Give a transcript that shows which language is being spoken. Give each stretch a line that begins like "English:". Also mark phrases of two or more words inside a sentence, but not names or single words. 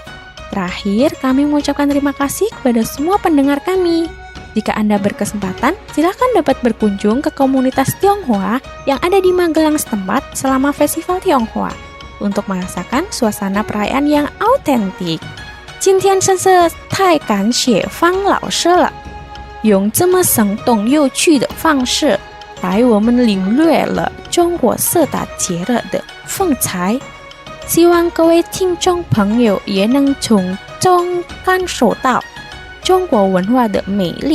Indonesian: Terakhir, kami mengucapkan terima kasih kepada semua pendengar kami. Jika Anda berkesempatan, silakan dapat berkunjung ke komunitas Tionghoa yang ada di Magelang setempat selama Festival Tionghoa untuk merasakan suasana perayaan yang autentik.
Chinese: 今天真是太感谢方老师了，用这么生动有趣的方式带我们领略了中国4大节日的风采。希望各位听众朋友也能从中感受到中国文化的美丽。